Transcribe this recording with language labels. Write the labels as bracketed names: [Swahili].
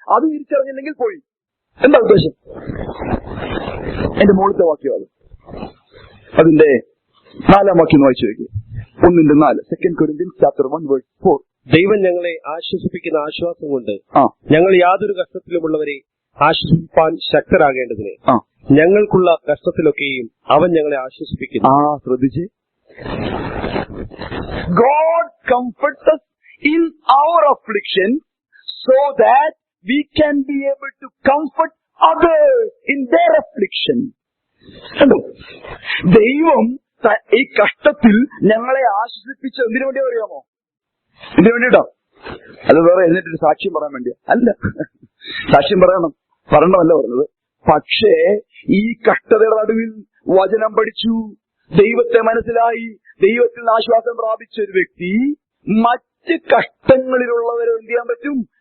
[Malayalam] അത് തിരിച്ചറിഞ്ഞില്ലെങ്കിൽ പോയി. എന്താ ഉദ്ദേശം? എന്റെ മുകളിലത്തെ വാക്യം അതിന്റെ 4 വാക്യം വായിച്ചു നോക്കി. 1:4. [English] 2 Corinthians chapter 1 verse 4. [Malayalam] ദൈവം ഞങ്ങളെ ആശ്വസിപ്പിക്കുന്ന ആശ്വാസം കൊണ്ട് ഞങ്ങൾ യാതൊരു കഷ്ടത്തിലുമുള്ളവരെ ആശ്വസിപ്പാൻ ശക്തരാകേണ്ടതിന് ഞങ്ങൾക്കുള്ള കഷ്ടത്തിലൊക്കെയും അവൻ ഞങ്ങളെ ആശ്വസിപ്പിക്കുന്നു. ശ്രദ്ധിച്ച്, [English] God comforts us in our affliction so that we can be able to comfort others in their affliction. [Malayalam] കണ്ടോ, ദൈവം ഈ കഷ്ടത്തിൽ ഞങ്ങളെ ആശ്വസിപ്പിച്ച എന്തിനു വേണ്ടി അറിയാമോ? എന്തിനു വേണ്ടിയിട്ടോ? അത് വേറെ എന്നിട്ടൊരു സാക്ഷ്യം പറയാൻ വേണ്ടിയാ? അല്ല, സാക്ഷ്യം പറയണമല്ല പറഞ്ഞത്. പക്ഷേ ഈ കഷ്ടതയുടെ നടുവിൽ വചനം പഠിച്ചു, ദൈവത്തെ മനസ്സിലായി, ദൈവത്തിൽ നിന്ന് ആശ്വാസം പ്രാപിച്ച ഒരു വ്യക്തി മറ്റ് കഷ്ടങ്ങളിലുള്ളവരെ എന്ത് ചെയ്യാൻ പറ്റും?